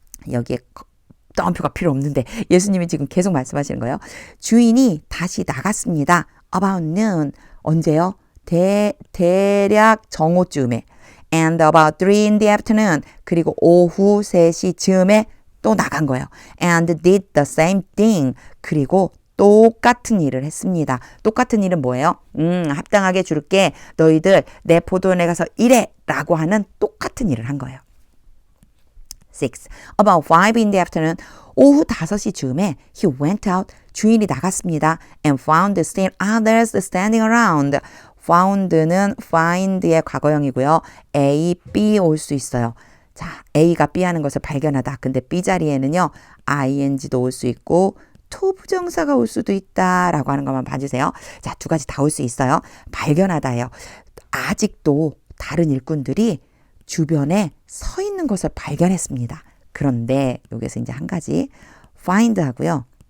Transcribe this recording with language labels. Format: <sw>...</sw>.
<ko>여기에 떠옴표가 필요 없는데 예수님이 지금 계속 말씀하시는 거예요. 주인이 다시 나갔습니다.</ko> <en>About noon.</en> <ko>언제요? 대략 정오쯤에</ko> <en>and about 3 in the afternoon</en> <ko>그리고 오후 3시 즈음에 또 나간 거예요.</ko> <en>and did the same thing</en> <ko>그리고 똑같은 일을 했습니다. 똑같은 일은 뭐예요? 합당하게 줄게. 너희들 내 포도원에 가서 일해 라고 하는 똑같은 일을 한 거예요. 6.</ko> <en>About 5 in the afternoon</en> <ko>오후 5시 즈음에</ko> <en>he went out</en> <ko>주인이 나갔습니다.</ko> <en>and found still others standing around found는</en> <ko>find의 과거형이고요. A, B 올 수 있어요. 자, A가 B 하는 것을 발견하다. 근데 B 자리에는요. ing도 올 수 있고 to 부정사가 올 수도 있다라고 하는 것만 봐주세요. 자, 두 가지 다 올 수 있어요. 발견하다예요. 아직도 다른 일꾼들이 주변에 서 있는 것을 발견했습니다. 그런데 여기서 이제 한 가지 find 하고요.</ko>